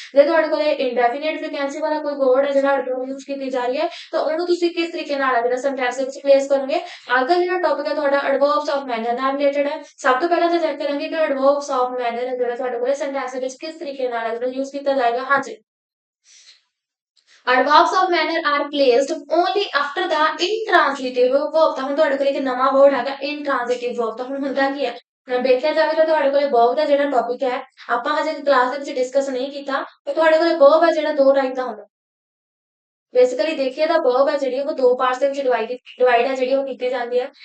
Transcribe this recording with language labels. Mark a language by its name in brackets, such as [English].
[Punjabi] ਜੇ ਤੁਹਾਡੇ ਕੋਲ ਇੰਡੈਫੀਨਿਟ ਫ੍ਰੀਕੁਐਂਸੀ ਵਾਲਾ ਕੋਈ ਵਰਡ ਹੈ ਜਿਹੜਾ ਐਡਵਰਬ ਯੂਜ਼ ਕੀਤੀ ਜਾ ਰਹੀ ਹੈ ਤਾਂ ਉਹਨੂੰ ਤੁਸੀਂ ਕਿਸ ਤਰੀਕੇ ਨਾਲ ਜਿਹੜਾ ਸੈਂਟੈਂਸ ਦੇ ਵਿੱਚ ਪਲੇਸ ਕਰੋਗੇ। ਅੱਜ ਦਾ ਜਿਹੜਾ ਟੌਪਿਕ ਹੈ ਤੁਹਾਡਾ ਐਡਵਰਬਸ ਆਫ ਮੈਨਰ ਨਾਲ ਰਿਲੇਟਡ ਹੈ। ਸਭ ਤੋਂ ਪਹਿਲਾਂ ਤਾਂ ਚੈੱਕ ਕਰਾਂਗੇ ਕਿ ਐਡਵਰਬਸ ਆਫ ਮੈਨਰ ਜਿਹੜਾ ਤੁਹਾਡੇ ਕੋਲ ਸੈਂਟੈਂਸ ਦੇ ਵਿੱਚ ਕਿਸ ਤਰੀਕੇ ਨਾਲ ਯੂਜ਼ ਕੀਤਾ ਜਾਏਗਾ। ਹਾਂਜੀ, [English] Adverbs of manner are placed only after the intransitive verb। [Punjabi] ਤਾਂ ਹੁਣ ਤੁਹਾਡੇ ਕੋਲ ਇੱਕ ਨਵਾਂ word ਹੈਗਾ intransitive verb। ਤਾਂ ਹੁਣ ਹੁੰਦਾ ਕੀ ਹੈ, ਵੇਖਿਆ ਜਾਵੇ ਤਾਂ ਤੁਹਾਡੇ ਕੋਲੇ verb ਦਾ ਜਿਹੜਾ ਟੌਪਿਕ ਹੈ ਆਪਾਂ ਹਜੇ ਕਲਾਸ ਦੇ ਵਿੱਚ ਡਿਸਕਸ ਨਹੀਂ ਕੀਤਾ। ਤੇ ਤੁਹਾਡੇ ਕੋਲੇ verb ਹੈ ਜਿਹੜਾ ਦੋ ਟਾਈਪ ਦਾ ਹੁੰਦਾ। ਬੇਸਿਕਲੀ ਦੇਖੀਏ ਤਾਂ verb ਹੈ ਜਿਹੜੀ ਉਹ ਦੋ ਪਾਰਟਸ ਦੇ ਵਿੱਚ ਡਿਵਾਈਡ ਹੈ ਜਿਹੜੀ ਉਹ ਕੀਤੀ ਜਾਂਦੀ ਹੈ।